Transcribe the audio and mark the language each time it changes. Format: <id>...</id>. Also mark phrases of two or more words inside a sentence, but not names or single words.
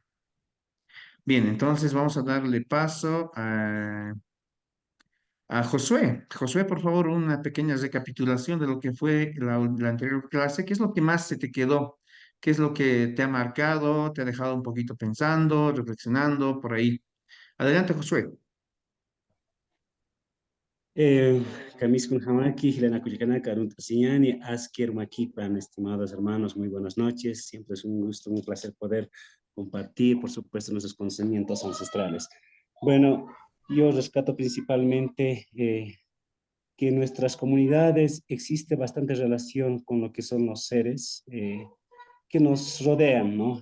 <es>Bien, entonces vamos a darle paso a Josué. Josué, por favor, una pequeña recapitulación de lo que fue la anterior clase. ¿Qué es lo que más se te quedó? ¿Qué es lo que te ha marcado? ¿Te ha dejado un poquito pensando, reflexionando por ahí? Adelante, Josué.</es> <ay>Eh, Kamis Kunhamaki, Hilana Kulikana, Karun Tasiñani, Asker Makipan,</ay> <es>estimados hermanos, muy buenas noches. Siempre es un gusto, un placer poder compartir, por supuesto, nuestros conocimientos ancestrales. Bueno, yo rescato principalmente que en nuestras comunidades existe bastante relación con lo que son los seres que nos rodean, ¿no?</es>